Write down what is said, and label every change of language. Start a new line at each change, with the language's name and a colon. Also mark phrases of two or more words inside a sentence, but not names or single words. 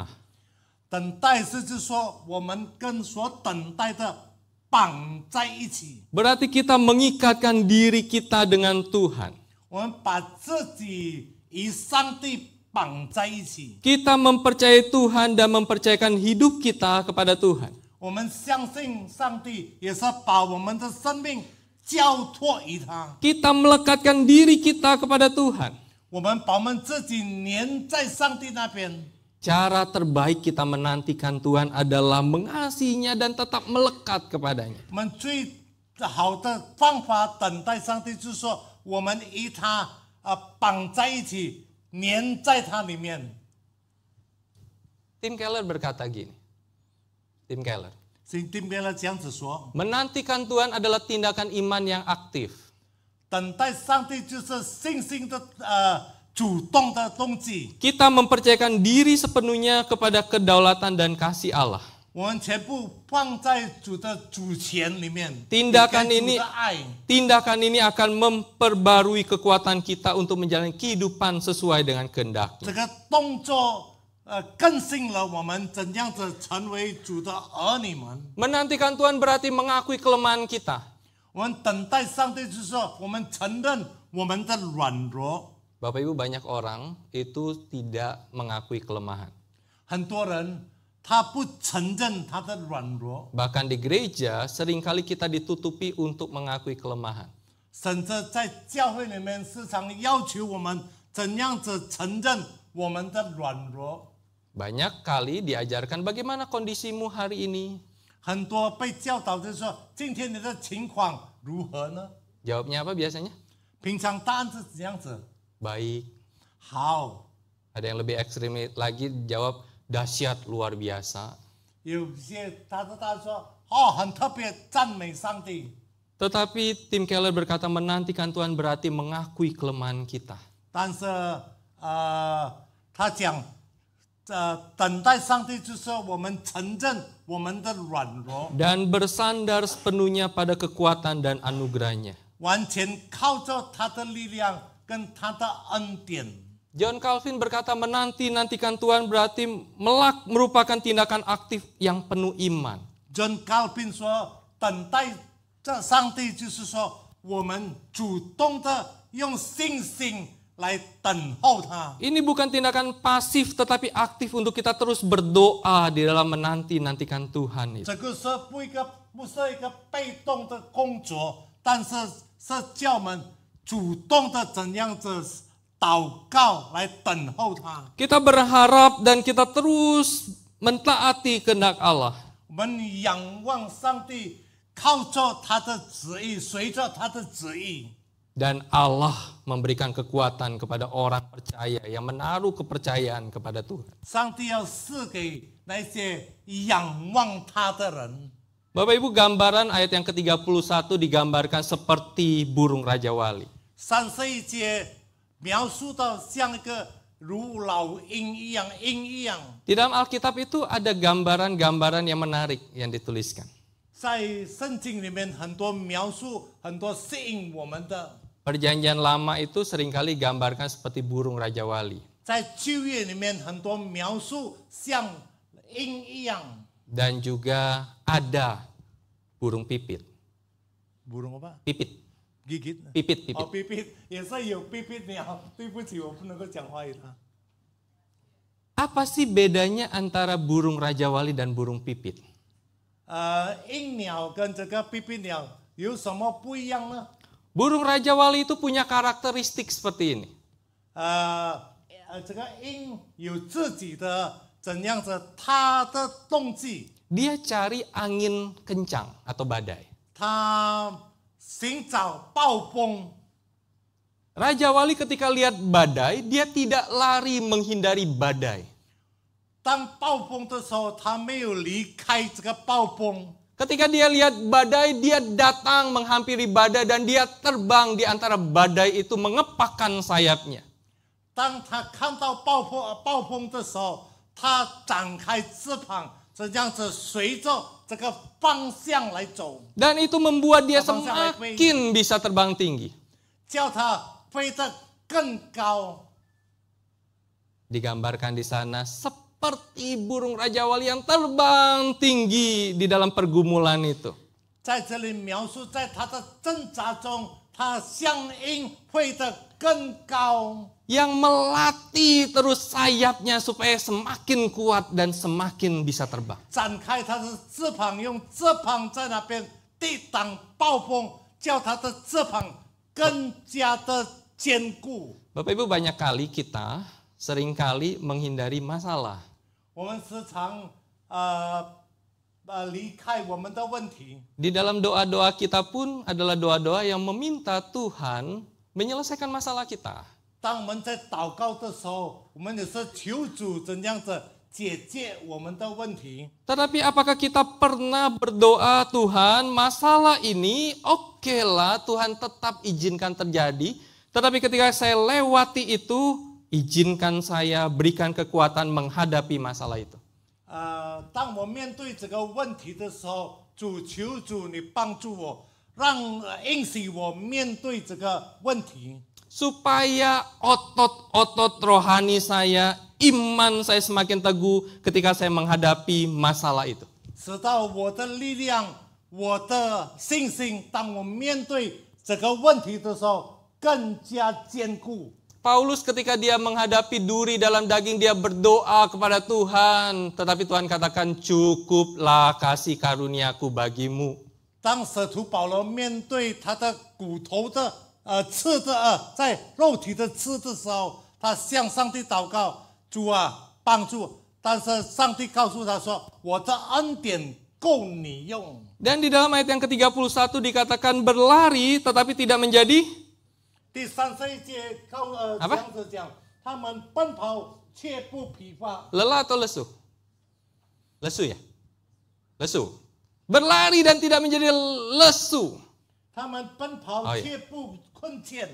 Chinese: 等待是就是说我们跟所等待的绑在一起，
Indonesian: Berarti kita mengikatkan diri kita dengan Tuhan.
Chinese: 我们把自己与上帝绑在一起。
Indonesian: Kita mempercayai Tuhan dan mempercayakan hidup kita kepada Tuhan.
Chinese: 我们相信上帝，也是把我们的生命交托于他。
Indonesian: Kita melekatkan diri kita kepada Tuhan.
Chinese: 我们把我们自己粘在上帝那边。
Indonesian: Cara terbaik kita menantikan Tuhan adalah mengasihinya dan tetap melekat kepadanya.
Chinese: 我们最好的方法等待上帝，就是说我们与他绑在一起，粘在他里面。
Indonesian: Tim Keller berkata gini. Tim Keller.
Chinese: 请听别人这样子说，
Indonesian: Menantikan Tuhan adalah tindakan iman yang aktif.
Chinese: 等待上帝就是信心的主动的动机。
Indonesian: Kita mempercayakan diri sepenuhnya kepada kedaulatan dan kasih Allah.
Chinese: 我们全部放在主的主权里面。
Indonesian: Tindakan
Chinese: 给主
Indonesian: ini
Chinese: 的爱，
Indonesian: Tindakan ini akan memperbarui kekuatan kita untuk menjalani kehidupan sesuai dengan kehendak.
Chinese: 这个动作更新了我们怎样子成为主的儿女们。
Indonesian: Menantikan Tuhan berarti mengakui kelemahan kita.
Chinese: 我们等待上帝，就是说我们承认我们的软弱。
Indonesian: Bapak Ibu, banyak orang itu tidak mengakui kelemahan.
Chinese: 很多人他不承认他的软弱，
Indonesian: Bahkan di gereja seringkali kita ditutupi untuk mengakui kelemahan.
Chinese: 甚至在教会里面时常要求我们怎样子承认我们的软弱。
Indonesian: Banyak kali diajarkan bagaimana kondisimu hari ini.
Chinese: 很多被教导就是说，今天你的情况如何呢？
Indonesian: Jawabnya apa biasanya?
Chinese: 平常答案是怎样子？
Indonesian: Baik.
Chinese: 好，
Indonesian: Ada yang lebih ekstrim lagi jawab dahsyat luar biasa.
Chinese: 有些他的答案说，哦，很特别，赞美上帝。
Indonesian: Tetapi Tim Keller berkata menantikan Tuhan berarti mengakui kelemahan kita.
Chinese: 但是他讲，等待上帝就是我们承认我们的软弱，
Indonesian: Dan bersandar sepenuhnya pada kekuatan dan anugerahnya.
Chinese: 完全靠着他的力量跟他的恩典。
Indonesian: John Calvin berkata menantikan Tuhan berarti merupakan tindakan aktif yang penuh iman.
Chinese: John Calvin 说，等待这上帝就是说，我们主动的用信心来等候他。
Indonesian: Ini bukan tindakan pasif tetapi aktif untuk kita terus berdoa di dalam menantikan Tuhan itu.
Chinese: 这个是不是一个被动的工作，但是是叫我们主动的怎样子祷告来等候他。
Indonesian: Kita berharap dan kita terus mentaati kehendak Allah.
Chinese: 我们仰望上帝，靠着他的旨意，随着他的旨意。
Indonesian: Dan Allah memberikan kekuatan kepada orang percaya yang menaruh kepercayaan kepada Tuhan.
Chinese: 上帝要赐给那些仰望他的人。
Indonesian: Bapak Ibu, gambaran ayat yang ke-31 digambarkan seperti burung Raja Wali.
Chinese: 31 节描述到像一个如老鹰一样，鹰一样。
Indonesian: Di dalam Alkitab itu ada gambaran-gambaran yang menarik yang dituliskan.
Chinese: 在圣经里面很多描述，很多吸引我们的。
Indonesian: Perjanjian lama itu seringkali gambarkan seperti burung Raja Wali.
Chinese: 在旧约里面很多描述像鹰一样。
Indonesian: Dan juga ada burung pipit. burung apa？ Pipit. gigit。 Pipit.
Chinese: 哦，pipit也是有pipit鸟。对不起，我不能够讲华语了。
Indonesian: Apa sih bedanya antara burung Raja Wali dan burung pipit?
Chinese: 鹰鸟跟这个pipit鸟有什么不一样呢？
Indonesian: Burung Raja Wali itu punya karakteristik seperti ini.
Chinese: 这个鹰有自己的怎样子，它的动机，
Indonesian: Dia cari angin kencang atau badai.
Chinese: 它寻找暴风。
Indonesian: Raja Wali ketika lihat badai, dia tidak lari menghindari badai.
Chinese: 当暴风的时候，它没有离开这个暴风。
Indonesian: Ketika dia lihat badai, dia datang menghampiri badai dan dia terbang di antara badai itu mengepakkan sayapnya.
Chinese: 当他看到暴风的时候，他展开翅膀，这样子随着这个方向来走，
Indonesian: Dan itu membuat dia Abang saya baik-baik. semakin bisa terbang tinggi.
Chinese: 叫他飞得更高。
Indonesian: Digambarkan di sana seperti burung Raja Wali yang terbang tinggi di dalam pergumulan itu.
Chinese: 在这里描述，在他的挣扎中，他像鹰飞得更高。
Indonesian: Yang melatih terus sayapnya supaya semakin kuat dan semakin bisa terbang.
Chinese: 展开他的翅膀，用翅膀在那边抵挡暴风，叫他的翅膀更加的坚固。
Indonesian: Bapak Ibu, banyak kali kita seringkali menghindari masalah.
Chinese: 我们时常离开我们的问题。
Indonesian: Di dalam doa-doa kita pun adalah doa-doa yang meminta Tuhan menyelesaikan masalah kita.
Chinese: 当我们在祷告的时候，我们也是求主怎样子解决我们的问题。
Indonesian: Tetapi apakah kita pernah berdoa, Tuhan, masalah ini oke lah Tuhan tetap izinkan terjadi. Tetapi ketika saya lewati itu, izinkan saya berikan kekuatan menghadapi masalah itu.
Chinese: 当我面对这个问题的时候，主求主你帮助我，让允许我面对这个问题。
Indonesian: Supaya otot-otot rohani saya, iman saya semakin teguh ketika saya menghadapi masalah itu.
Chinese: 使到我的力量、我的信心，当我面对这个问题的时候，更加坚固。
Indonesian: Paulus ketika dia menghadapi duri dalam daging, dia berdoa kepada Tuhan. Tetapi Tuhan katakan, cukuplah kasih karuniaku bagimu.
Chinese: 当使徒保罗面对他的骨头的刺的在肉体的刺的时候，他向上帝祷告，主啊帮助。但是上帝告诉他说，我的恩典够你用。
Indonesian: Dan di dalam ayat yang ke-31 dikatakan berlari tetapi tidak menjadi
Chinese: 第31节这样子讲，他们奔跑却不疲乏。
Indonesian: lelah atau lesu? Lesu ya? Lesu. Berlari dan tidak menjadi lesu.
Chinese: 他们奔跑却不困倦，